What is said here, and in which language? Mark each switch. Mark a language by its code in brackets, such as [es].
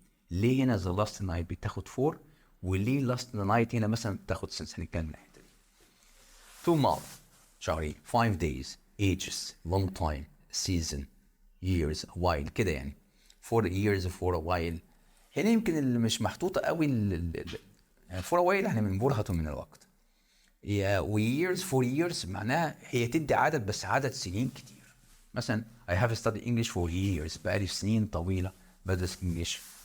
[ar] ليه هنا the last night بتاخد 4 وليه last night هنا مثلا بتاخد since؟ هنتكلم من الحتة دي. [en] 2 months [ar] شهرين، [en] 5 days ages long time season years a while كده يعني. 4 years for a while. [ar] هنا يمكن اللي مش محطوطة قوي يعني for a while يعني من برهة من الوقت. و years for years معناها هي تدي عدد بس عدد سنين كتير. مثلا [en] I have studied English for years [ar] بقالي سنين طويلة بدرس انجليش.